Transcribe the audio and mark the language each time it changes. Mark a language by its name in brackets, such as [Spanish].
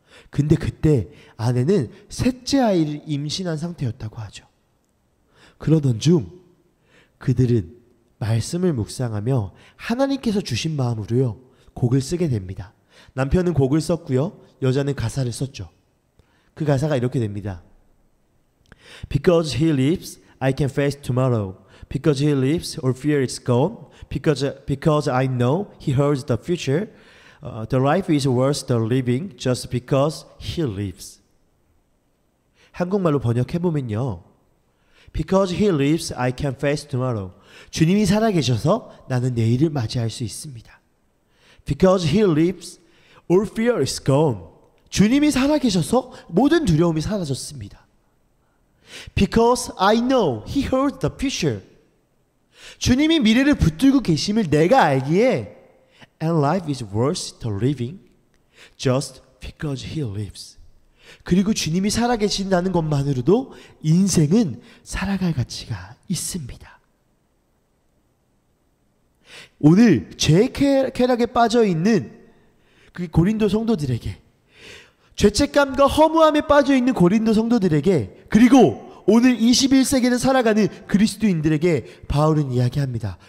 [Korean] 근데 그때 아내는 셋째 아이를 임신한 상태였다고 하죠. 그러던 중 그들은 말씀을 묵상하며 하나님께서 주신 마음으로요, 곡을 쓰게 됩니다. 남편은 곡을 썼고요, 여자는 가사를 썼죠. 그 가사가 이렇게 됩니다. [English] Because he lives, I can face tomorrow. Because he lives, all fear is gone. Because I know he holds the future. The life is worth the living just because he lives. [Korean] 한국말로 번역해보면요, [English] Because he lives, I can face tomorrow. [Korean] 주님이 살아계셔서 나는 내일을 맞이할 수 있습니다. [English] Because he lives, all fear is gone. [Korean] 주님이 살아계셔서 모든 두려움이 사라졌습니다. [English] Because I know he holds the future. [Korean] 주님이 미래를 붙들고 계심을 내가 알기에 [English] And life is worth the living just because he lives. [Korean] 그리고 주님이 살아계신다는 것만으로도 인생은 살아갈 가치가 있습니다. 오늘 죄의 쾌락에 빠져있는 그 고린도 성도들에게, 죄책감과 허무함에 빠져 있는 고린도 성도들에게, 그리고 오늘 21세기를 살아가는 그리스도인들에게 바울은 이야기합니다.